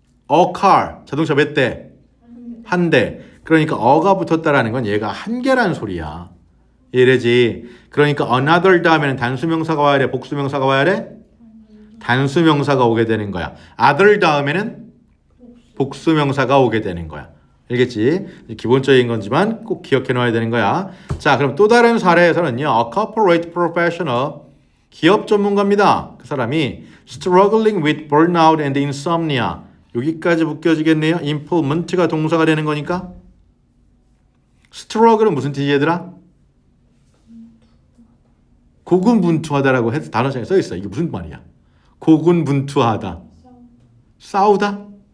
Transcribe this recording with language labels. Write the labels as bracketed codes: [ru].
[en] a car [ko] 자동차 몇 대? 한 대. 그러니까 어가 붙었다라는 건 얘가 한 개라는 소리야. 이래지. 그러니까 another 다음에는 단수명사가 와야 돼, 복수명사가 와야 돼? 단수명사가 오게 되는 거야. other 다음에는 복수명사가 오게 되는 거야. 알겠지? 기본적인 건지만 꼭 기억해 놔야 되는 거야. 자, 그럼 또 다른 사례에서는요. [en] A corporate professional, [ko] 기업 전문가입니다. 그 사람이 [en] struggling with burnout and insomnia. [ko] 여기까지 묶여지겠네요. implement가 동사가 되는 거니까. struggle은 무슨 뜻이 얘들아? 고군분투하다라고 해서 단어장에 써 있어. 이게 무슨 말이야? 고군분투하다. 싸우다?